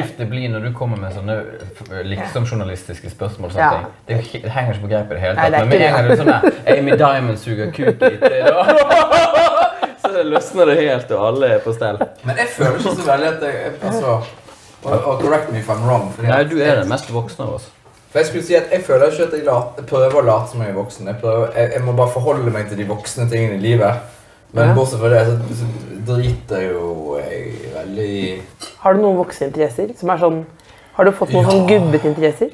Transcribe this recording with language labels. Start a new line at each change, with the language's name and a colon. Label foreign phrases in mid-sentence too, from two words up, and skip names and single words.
Norwegian: stivt det blir når du kommer med sånne liksom journalistiske spørsmål og sånne ting. Det henger ikke på greip i det hele tatt. Nei, Men med en gang det er sånn her, Amy Diamond suger kuk i 3 dager. Så løsner det helt, og alle er på stell. Men jeg føler ikke så veldig at jeg... Altså, og
English: correct me if I'm wrong.
Norwegian: Nei, du er den mest voksne av oss. For jeg skulle si at jeg føler ikke at jeg prøver å late som jeg er voksen. Jeg må bare forholde meg til de voksne tingene i livet. Men bortsett fra det, så driter jo jeg veldig... Har du noen vokseinteresser som er sånn... Har du fått noen sånn gubbet-interesser?